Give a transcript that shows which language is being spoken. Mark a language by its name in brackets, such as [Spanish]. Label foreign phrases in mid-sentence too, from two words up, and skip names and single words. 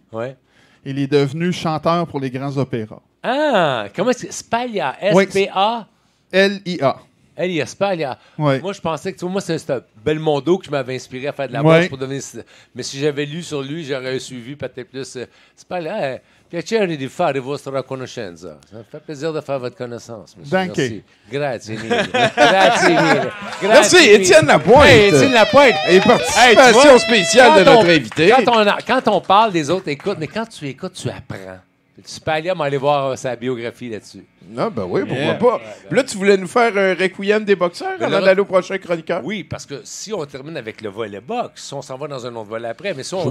[French] Ouais. Il est devenu chanteur pour les grands opéras. Ah! Comment est-ce que... Spaglia. Oui. S-P-A? L.I.A. Elias Spaglia. Ouais. Moi, je pensais que, tu vois, moi, c'est Belmondo qui m'avait inspiré à faire de la Ouais. boxe pour devenir. Mais si j'avais lu sur lui, j'aurais suivi peut-être plus. [Italian] Spaglia, piacere di fare vostra conoscenza. [French] Ça me fait plaisir de faire votre connaissance, monsieur. Danke. Merci. [Italian] Grazie mille. Grazie mille. [French] Merci, [Italian] Grazie mille. [French] Étienne Lapointe. Hey, Étienne Lapointe. Et participation spéciale de Quand notre invité. Quand on parle, les autres écoutent, mais quand tu écoutes, tu apprends. Spaglia m'a allé voir sa biographie là-dessus. Non, ben oui, pourquoi pas. Puis là, tu voulais nous faire un requiem des boxeurs Mais avant le- d'aller au prochain chroniqueur? Oui, parce que si on termine avec le volet boxe, on s'en va dans un autre volet après, mais si on